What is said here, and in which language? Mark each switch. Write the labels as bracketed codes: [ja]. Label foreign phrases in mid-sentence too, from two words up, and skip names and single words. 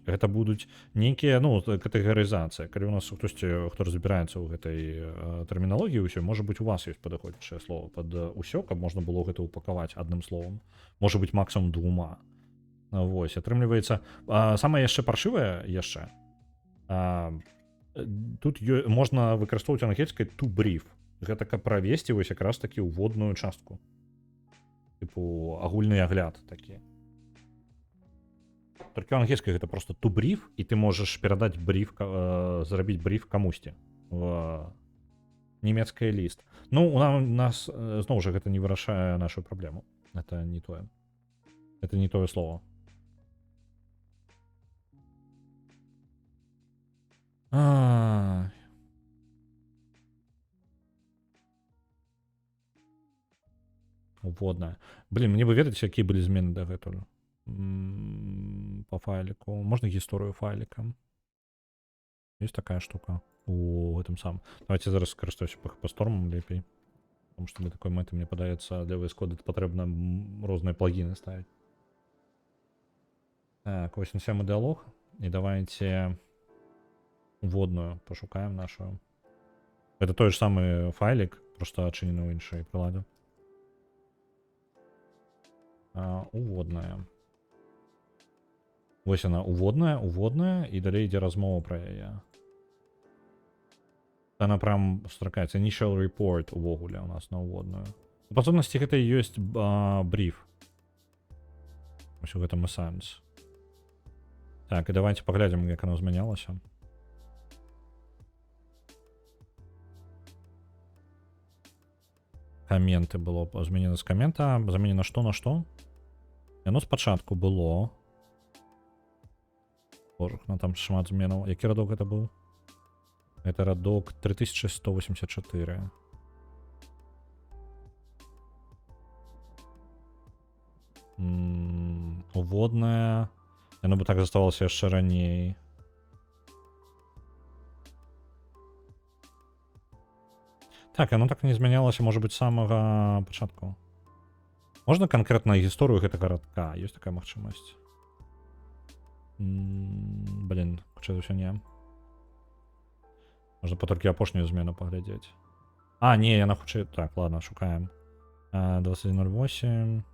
[be] Гэта будуць нейкія, ну, катэгарызацыя. Калі у нас хтосьці, хто разбіраецца ў гэтай тэрміналогіі ўсё, можа быць, у вас ёсць падыходзячае слово пад усё, каб можна было гэта упакаваць адным словам. Можа быць, максимум двума. Вось, атрымліваецца. Самае яшчэ паршывае яшчэ. Тут можна выкарыстоўваць ангельскай [en] to brief. [be] Гэта каб правесці вось якраз такі ўводную частку. Тыпу агульны агляд такі. Толькі ангельскай гэта просто [en] to brief, [be] і ты можаш перадаць бриф, зрабіць бриф камусьці. Нямецкий ліст. Ну, у нас, зноў жа, гэта не вырашае нашу праблему. Это не тое. Это не тое слово. Уводная. Блин, мне бы ведаць, якія былі змены дагэтуль. [ru] По файлику. Можно гісторыю файлика. Есть такая штука у этом самом. [be] Давайте зараз скористаюсь PHP-Storm лепей. [ru] Потому что [be] для такой мэты, мне падаецца, для VS Code патрэбна розныя плагіны ставить. [ru] Так, 87 диалог. [be] И давайте уводную пошукаем нашу. [ru] Это той же самый файлик, просто отчинены в іншай приладе. [be] Уводная. Вось она, уводная, и далей ідзе размова про яе. Она прям стракаецца. [en] Initial report [be] увогуле у нас на уводную. У падсобнасці гэта і ёсць бриф. Вось у гэтым і сэнс. Так, і давайте паглядзім, як оно змянялася. Каменты было зменена з камента, заменена што на што? Яно спачатку было. Ну, там шмат зменаў. Які радок гэта быў? Это радок 3184. Уводная. Яно бы так заставалася яшчэ раней. Так, оно так не змянялася, может быть, з самага пачатку. Можна канкрэтна гісторыю гэтага радка? Ёсць такая магчымасць? Блин, хутчэй за ўсё не. Можна толькі апошнюю змену паглядзець. Не, яна хутчэй... Так, ладно, шукаем. 2108.